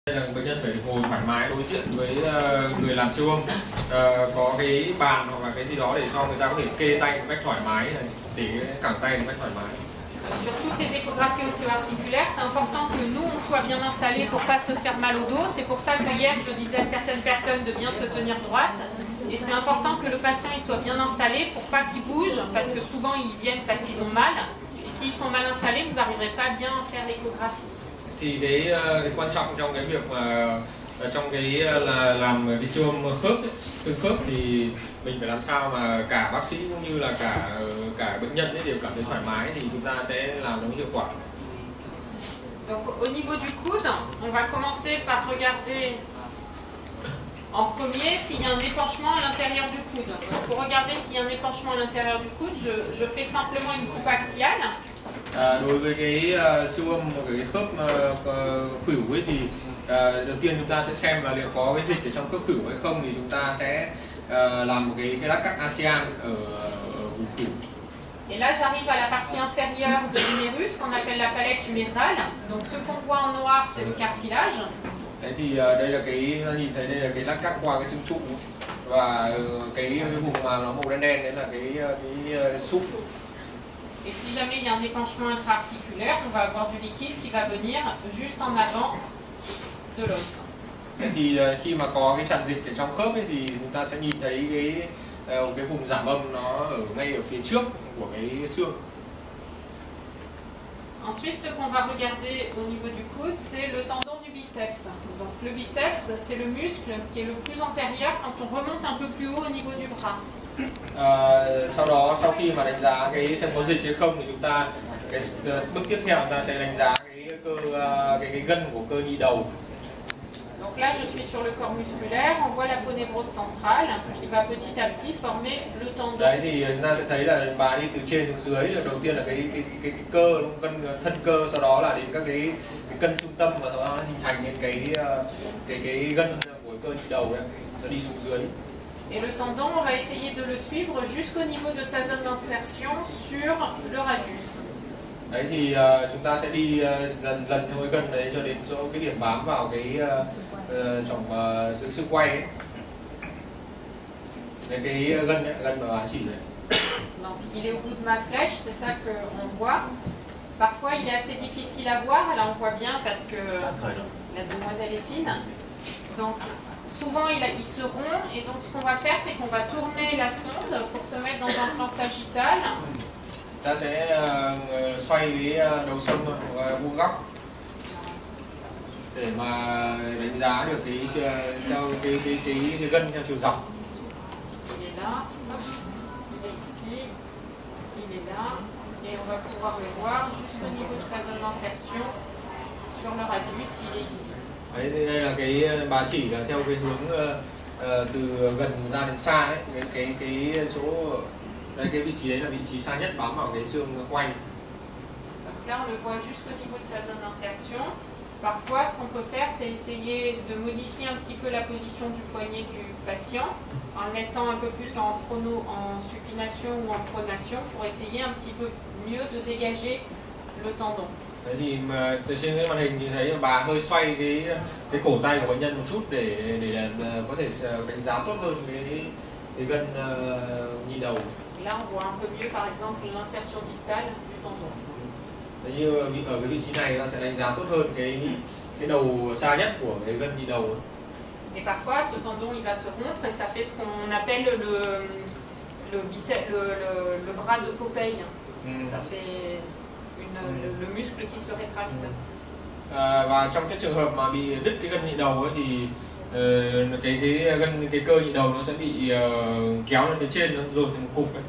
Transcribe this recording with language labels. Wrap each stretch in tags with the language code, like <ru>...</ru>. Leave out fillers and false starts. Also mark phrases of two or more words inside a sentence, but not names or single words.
<vi>Đây là bệnh nhân phải ngồi thoải mái đối diện với người làm siêu âm, có cái bàn hoặc là cái gì đó để cho người ta có thể kê tay một cách thoải mái, để cẳng tay một cách thoải mái.</vi> <fr>Sur toutes les échographies ostéo-articulaires, c'est important que nous, on soit bien installés pour ne pas se faire mal au dos. C'est pour ça que hier, je disais à certaines personnes de bien se tenir droite. Et c'est important que le patient il soit bien installé pour pas qu'il bouge, parce que souvent, ils viennent parce qu'ils ont mal. Et s'ils sont mal installés, vous n'arriverez pas bien à faire l'échographie.</fr> <vi>Thì cái quan trọng trong cái việc mà trong cái là làm cái siêu âm khớp, xương khớp thì mình phải làm sao mà cả bác sĩ cũng như là cả bệnh nhân ấy đều cảm thấy thoải mái thì chúng ta sẽ làm nó hiệu quả.</vi> <fr>Donc au niveau du coude, on va commencer par regarder en premier s'il y a un épanchement à l'intérieur du coude. Donc, pour regarder s'il y a un épanchement à l'intérieur du coude, je fais simplement une coupe axiale.</fr> <vi>Đối với cái siêu âm của cái khớp khuỷu ấy thì đầu tiên chúng ta sẽ xem là liệu có cái dịch ở trong khớp khuỷu hay không, thì chúng ta sẽ làm một cái lát cắt ASEAN ở vùng khuỷu.</vi> <fr>Et là, j'arrive à la partie inférieure de l'humérus qu'on appelle la palette humérale. Donc ce qu'on voit en noir, c'est le cartilage.</fr> <vi>Đấy thì đây là cái nhìn thấy đây là cái lát cắt qua cái xương trụ, và cái vùng mà nó màu đen đen đấy là cái xúc.</vi> <fr>Et si jamais il y a un épanchement intra-articulaire, on va avoir du liquide qui va venir juste en avant de l'os.</fr> <vi>Thì khi mà có cái tràn dịch ở trong khớp ấy, thì chúng ta sẽ nhìn thấy cái vùng giảm âm nó ở ngay ở phía trước của cái xương.</vi> <fr>Ensuite, ce qu'on va regarder au niveau du coude, c'est le tendon du biceps. Donc le biceps, c'est le muscle qui est le plus antérieur quand on remonte un peu plus haut au niveau du bras.</fr> <vi>Sau đó, sau khi mà đánh giá cái xem có dịch hay không, thì chúng ta bước tiếp theo chúng ta sẽ đánh giá cái gân của cơ nhị đầu.</vi> <fr>Donc là, je suis sur le corps musculaire, on voit la ponévrose centrale qui va petit à petit former le tendon.</fr> <vi>Đấy thì chúng ta sẽ thấy là bà đi từ trên xuống dưới, đầu tiên là cái cơ, thân cơ, sau đó là đến các cái cân trung tâm, và nó hình thành những cái gân của cơ nhị đầu đấy, nó đi xuống dưới.</vi> <fr>Et le tendon, on va essayer de le suivre jusqu'au niveau de sa zone d'insertion sur le radius.</fr> <vi>Đấy thì chúng ta sẽ đi lần theo cái gân đấy cho đến chỗ cái điểm bám vào cái trong xương quay ấy. Đấy, cái gân ấy, gân mà bà chỉ đấy.</vi> <fr>Donc il est au bout de ma flèche, c'est ça qu'on voit. Parfois il est assez difficile à voir, là on voit bien parce que la demoiselle est fine. Donc souvent il se rompt, et donc ce qu'on va faire, c'est qu'on va tourner la sonde pour se mettre dans un plan sagittal.</fr> <vi>Ta sẽ xoay cái đầu sông vuông góc để mà đánh giá được cái gân theo chiều dọc.</vi> <fr>Il est là, hop, il est ici, il est là, et on va pouvoir le voir jusqu'au niveau de sa zone d'insertion sur le radius, il est ici.</fr> <vi>Đấy, đây là cái bà chỉ là theo cái hướng từ gần ra đến xa ấy, cái chỗ đây, cái vị trí đấy là vị trí xa nhất bám vào cái xương quay.</vi> <fr>Donc là, on le voit jusqu'au niveau de sa zone d'insertion. Parfois, ce qu'on peut faire, c'est essayer de modifier un petit peu la position du poignet du patient en le mettant un peu plus en supination ou en pronation pour essayer un petit peu mieux de dégager le tendon.</fr> <vi>Đấy thì mà từ trên cái màn hình thì thấy bà hơi xoay cái cổ tay của bệnh nhân một chút để có thể đánh giá tốt hơn cái gân nhị đầu.</vi> <fr>Là, on voit un peu mieux, par exemple, l'insertion distale du tendon.</fr> <vi>Đấy, như ở cái vị trí này ta sẽ đánh giá tốt hơn cái đầu xa nhất của cái gân nhị đầu.</vi> <fr>Et parfois, ce tendon, il va se rompre et ça fait ce qu'on appelle le bras de Popeye. Ça fait le muscle qui se rétracte.</fr> <vi>Và trong cái trường hợp mà bị đứt cái gân nhị đầu ấy, thì cái cơ nhị đầu nó sẽ bị kéo lên phía trên, nó dồn thành một cục ấy.</vi>